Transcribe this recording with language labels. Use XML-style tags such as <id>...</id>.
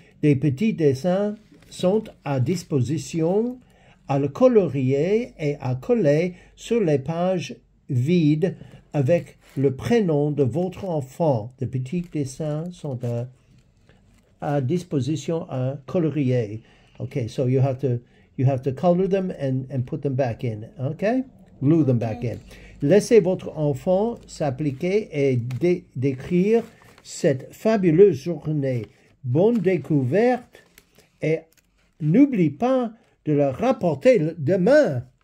<fr>Des petits dessins sont à disposition à le colorier et à coller sur les pages vides avec le prénom de votre enfant. Des petits dessins sont à disposition à colorier.</fr> <en>Okay, so you have to color them and put them back in. Okay? Glue them back in.</en> <fr>Laissez votre enfant s'appliquer et décrire cette fabuleuse journée. Bonne découverte et n'oublie pas de le rapporter demain.</fr>